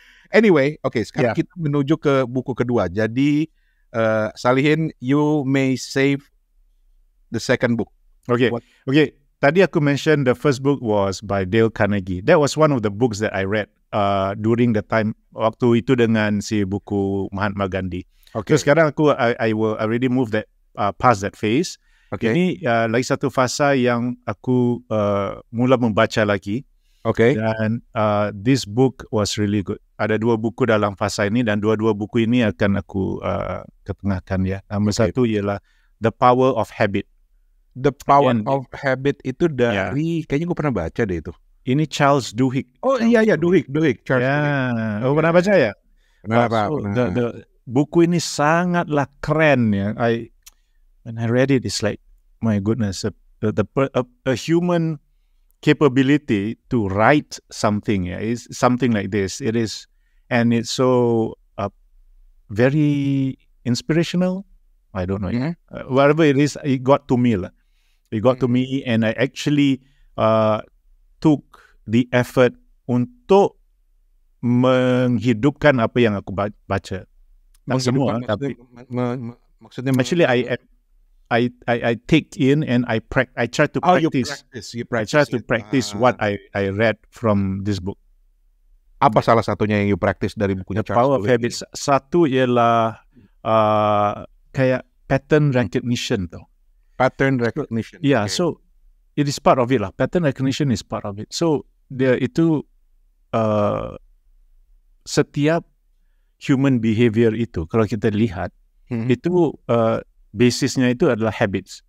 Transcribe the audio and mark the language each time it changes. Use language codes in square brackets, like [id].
[ms] Anyway, sekarang kita menuju ke buku kedua. Jadi [en] Salihin, you may save the second book. Okay. [ms] Tadi aku [en] mention the first book was by Dale Carnegie. That was one of the books that I read during the time [ms] waktu itu dengan si buku [en] Mahatma Gandhi. [ms] Terus sekarang [en] I will already move that past that phase. [ms] Ini lagi satu fasa yang aku mula membaca lagi. Oke. Dan [en] this book was really good. [ms] Ada 2 buku dalam fasa ini dan dua-dua buku ini akan aku ketengahkan ya. Nomor satu ialah The Power of Habit. [id] The Power of Habit itu dari kayaknya gue pernah baca deh itu. Ini Charles Duhigg. Oh iya Duhigg. Charles Duhigg. Oh pernah baca ya? Kenapa? [ms] The buku ini sangatlah keren ya. [en] When I read it, it's like, my goodness, a human capability to write something is something like this. It is, and it's so very inspirational. I don't know. Whatever it is, it got to me. It got to me, and I actually took the effort [ms] untuk menghidupkan apa yang aku baca. Tak semua, tapi maksudnya [en] actually I take in and I try to practice. You I try to practice what I read from this book. [id] Apa salah satunya yang [en] you practice [id] dari bukunya [en] The Power of Habits? [ms] Satu ialah kayak [en] pattern recognition [ms] tau. [en] Pattern recognition. Yeah, so it is part of it lah. Pattern recognition is part of it. [ms] So dia itu setiap [en] human behavior [ms] itu kalau kita lihat itu basisnya itu adalah habits.